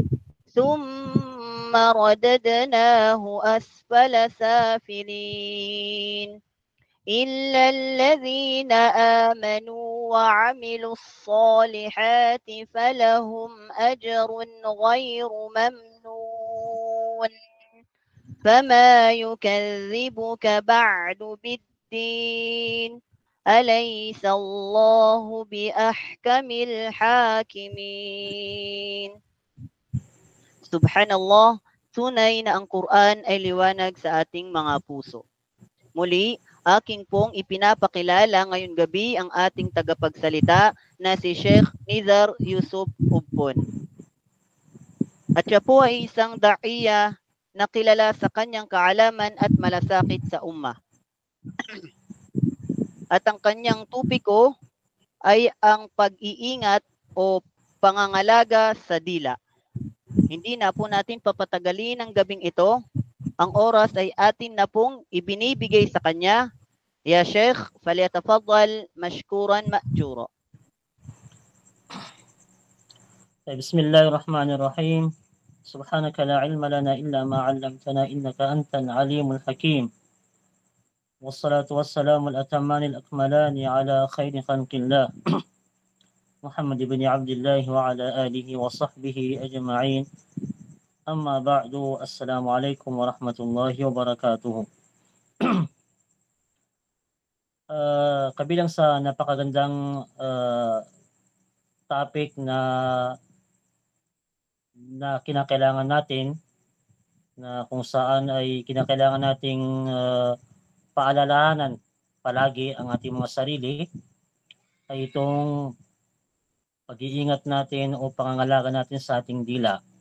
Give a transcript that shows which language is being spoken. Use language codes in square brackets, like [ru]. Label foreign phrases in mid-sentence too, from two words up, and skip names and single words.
[ar] ثم رددناه أسفل سافلين إلا الذين آمنوا وعملوا الصالحات فلهم أجر غير ممنون فما يكذبك بعد بالدين أليس الله بأحكم الحاكمين. Subhanallah, [tl] tunay na ang Quran ay liwanag sa ating mga puso. Muli, aking pong ipinapakilala ngayong gabi ang ating tagapagsalita na si Sheikh Nizar Yusuf Ubpon. At siya po ay isang da'iya na kilala sa kanyang kaalaman at malasakit sa ummah. At ang kanyang tupiko ay ang pag-iingat o pangangalaga sa dila. Hindi na po natin papatagalin ang gabing ito. Ang oras ay atin na pong ibinibigay sa kanya. [ar] يا شيخ فليتفضل مشكورا مأجورا. بسم الله الرحمن الرحيم. سبحانك لا علم لنا إلا ما علمتنا إنك أنت العليم الحكيم. والصلاة والسلام الأتمان الأكملان على خير خلق الله. محمد بن عبد الله وعلى آله وصحبه أجمعين. أما بعد السلام عليكم ورحمة الله وبركاته. [tl] Kabilang sa napakagandang topic na kinakailangan natin, na kung saan ay kinakailangan nating paalalahanan palagi ang ating mga sarili, ay itong pag-iingat natin o pangangalaga natin sa ating dila.